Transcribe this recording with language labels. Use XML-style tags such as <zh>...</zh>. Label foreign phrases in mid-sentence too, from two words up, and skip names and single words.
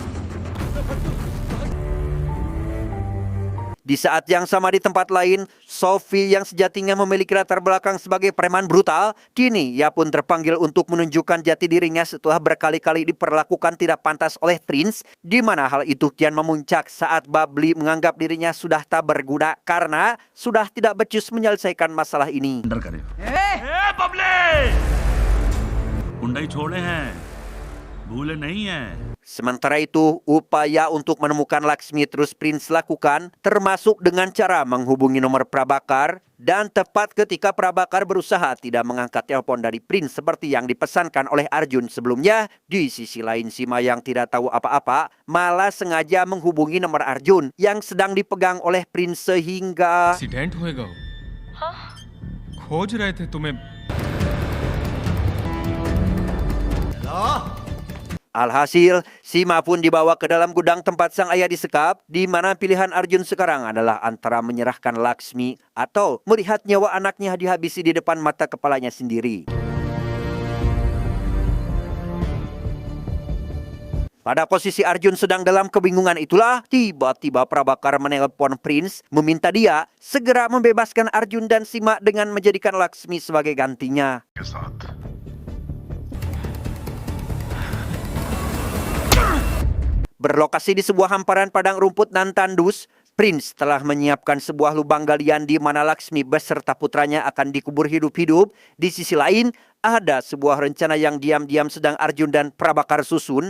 <id>Di saat yang sama di tempat lain, Sophie yang sejatinya memiliki latar belakang sebagai preman brutal, kini ia pun terpanggil untuk menunjukkan jati dirinya setelah berkali-kali diperlakukan tidak pantas oleh Prince, di mana hal itu kian memuncak saat Babli menganggap dirinya sudah tak berguna karena sudah tidak becus menyelesaikan masalah ini.</id> <hi>अंडर करे गुंडाई छोड़े हैं भूले नहीं हैं.</hi> <id>Sementara itu, upaya untuk menemukan Laksmi terus Prince lakukan, termasuk dengan cara menghubungi nomor Prabakar. Dan tepat ketika Prabakar berusaha tidak mengangkat telepon dari Prince seperti yang dipesankan oleh Arjun sebelumnya, di sisi lain Sima yang tidak tahu apa-apa malah sengaja menghubungi nomor Arjun yang sedang dipegang oleh Prince sehingga...</id> <hi>एक्सीडेंट होएगा वो। खोज रहे थे तुम्हें।</hi> <id>Alhasil, Sima pun dibawa ke dalam gudang tempat sang ayah disekap, di mana pilihan Arjun sekarang adalah antara menyerahkan Laksmi atau melihat nyawa anaknya dihabisi di depan mata kepalanya sendiri. Pada posisi Arjun sedang dalam kebingungan itulah, tiba-tiba Prabakar menelpon Prince, meminta dia segera membebaskan Arjun dan Sima dengan menjadikan Laksmi sebagai gantinya.</id> <hi>के साथ</hi> <id>Berlokasi di sebuah hamparan padang rumput dan tandus, Prince telah menyiapkan sebuah lubang galian di mana Laksmi beserta putranya akan dikubur hidup-hidup. Di sisi lain, ada sebuah rencana yang diam-diam sedang Arjun dan Prabakar susun.</id>